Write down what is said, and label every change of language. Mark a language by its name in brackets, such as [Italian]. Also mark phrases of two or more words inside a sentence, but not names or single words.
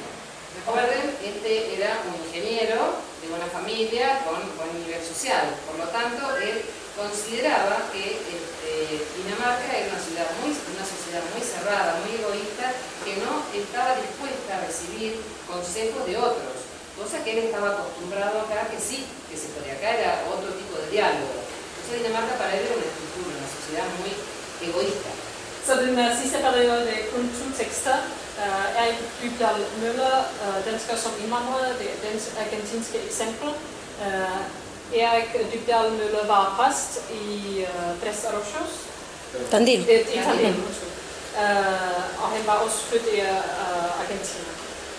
[Spanish] Recuerden, era un ingeniero de buena familia con buen nivel social, por lo tanto, él consideraba que Dinamarca era una sociedad muy cerrada, muy egoísta, que no estaba dispuesta a recibir consejos de otros, cosa que él estaba acostumbrado acá, que sí, que se podía, acá era otro tipo de diálogo. Entonces Dinamarca para él era una estructura, una sociedad muy egoísta. [Danish] Så den sidste periode kulturtekster er i Dybdahl Møller, dansker som indvandrere, det er det argentinske eksempel. Erik Dybdahl Møller var præst i Tres Arroyos. Tandil. I Tandil, og han var også født i Argentina.